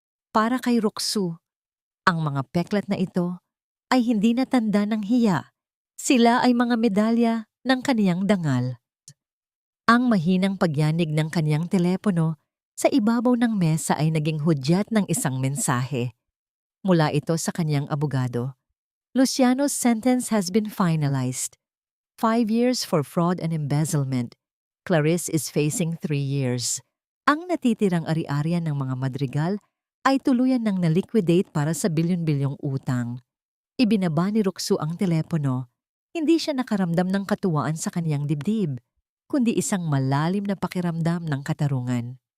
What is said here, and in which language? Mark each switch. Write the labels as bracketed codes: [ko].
[tl] Para kay Roxu, ang mga peklat na ito ay hindi na tanda ng hiya. Sila ay mga medalya ng kaniyang dangal. Ang mahinang pagyanig ng kaniyang telepono sa ibabaw ng mesa ay naging hudyat ng isang mensahe. Mula ito sa kaniyang abogado. [en] "Luciano's sentence has been finalized. 5 years for fraud and embezzlement. Clarice is facing 3 years. [tl] Ang natitirang ari-arian ng mga madrigal ay tuluyan ng na-liquidate para sa bilyon-bilyong utang." Ibinaba ni Roxu ang telepono. Hindi siya nakaramdam ng katuwaan sa kaniyang dibdib, kundi isang malalim na pakiramdam ng katarungan.